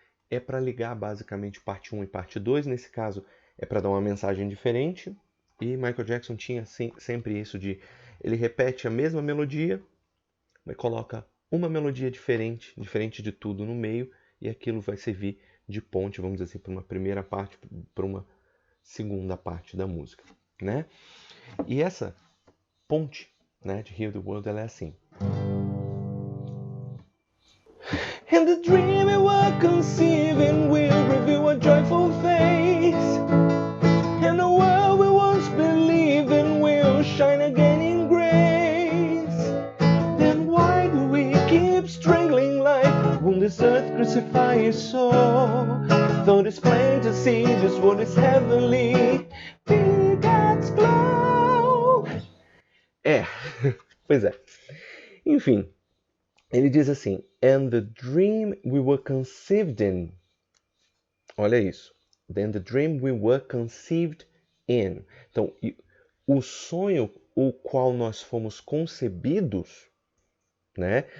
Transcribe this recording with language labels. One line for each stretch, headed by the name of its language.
Portuguese: é para ligar basicamente parte 1 e parte 2, nesse caso é para dar uma mensagem diferente, e Michael Jackson tinha sempre isso de, ele repete a mesma melodia, mas coloca uma melodia diferente de tudo no meio, e aquilo vai servir de ponte, vamos dizer assim, para uma primeira parte, para uma segunda parte da música, né? E essa ponte, né, de Heal the World, ela é assim.
English: And the dream we were conceiving will reveal a joyful face, and the world we once believed in will shine again in grace. Then why do we keep strangling life? Won't this earth crucify its soul? Though it's plain to see this world is heavenly, be God's glow.
Portuguese: Pois é. Enfim, ele diz assim,
English: and the dream we were conceived in.
Portuguese: Olha isso.
English: Then the dream we were conceived in.
Portuguese: Então, o sonho o qual nós fomos concebidos, né?